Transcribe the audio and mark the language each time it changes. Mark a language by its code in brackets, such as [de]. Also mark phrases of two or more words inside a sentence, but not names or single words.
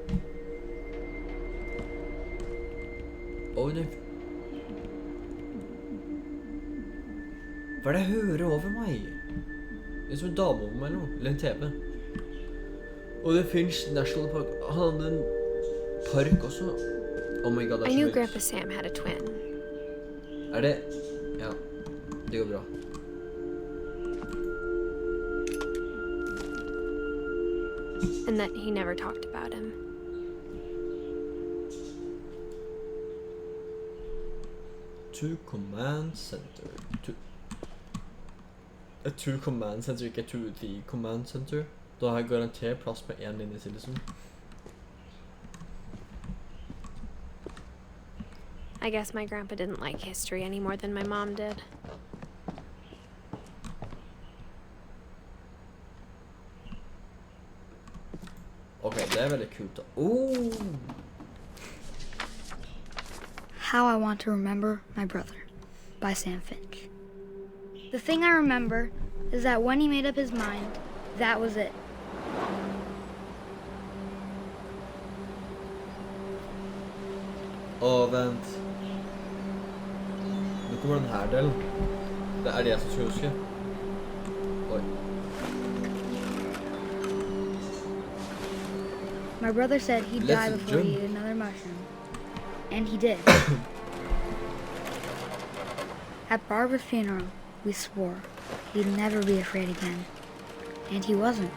[no] Oh, Hva er det jeg hører over meg? Det er som en dame over meg eller noe, eller en TV. Og det Finch National Park, han hadde en park også. [en] Oh my god, det I [no] er [en] knew [no] så [en] Grandpa [no] høyt. [en] Sam had a twin. [no] Er det? Ja, det går bra. [en] And that he never talked about him. To command center. To command center, ikke to the command center. [no] Da har jeg garantert plass på en linje til liksom. [en] I guess my grandpa didn't like history any more than my mom did. [no] Ok, det er veldig kult da. Oh! [en] How I Want to Remember My Brother by Sam Finch. The thing I remember is that when he made up his mind, that was it. [no] Åh, vent. Nå kommer den her delen. Det er det jeg som skal huske. Oi. [en] My brother said he'd die Let's before he jump. ate another mushroom. And he did. At Barbara's funeral, we swore he'd never be afraid again. And he wasn't.